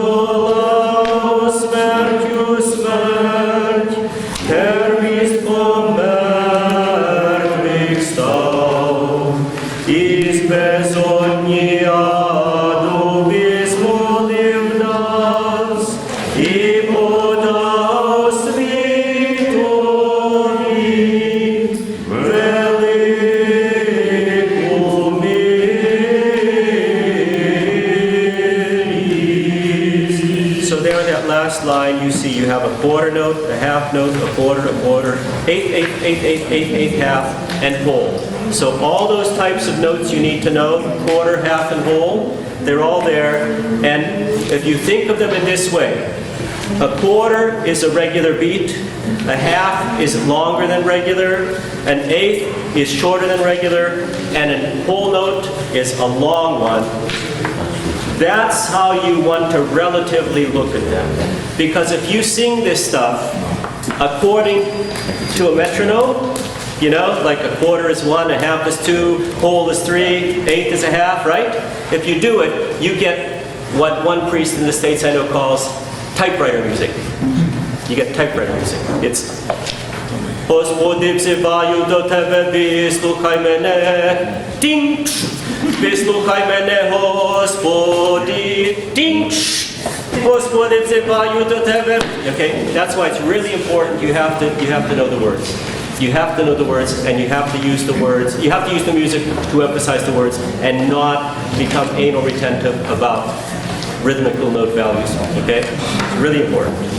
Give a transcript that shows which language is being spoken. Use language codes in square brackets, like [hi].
[uk] Подолав смертю смерть, первість померлих став, із безодні аду визволив нас, і подав світові велику милість. [en] So there in that last line you see you have a quarter note, a half note, a quarter, eighth, eighth, eighth, eighth, eighth, eighth, half, and whole. So all those types of notes you need to know, quarter, half, and whole, they're all there. And if you think of them in this way, a quarter is a regular beat, a half is longer than regular, an eighth is shorter than regular, and a whole note is a long one. That's how you want to relatively look at them. Because if you sing this stuff according to a metronome, you know, like a quarter is 1, a half is 2, whole is 3, eighth is a half, right? If you do it, you get what one priest in the States I know calls typewriter music. You get typewriter music. It's [uk] Господи, взиваю до тебе, вислухай мене, тінч, вислухай мене, Господи, тінч, Господи, взиваю до тебе. [en] Okay, that's why it's really important. You have to know the words. You have to know the words, and you have to use the words. You have to use the music to emphasize the words, and not become anal retentive about rhythmical note values. Okay, it's really important.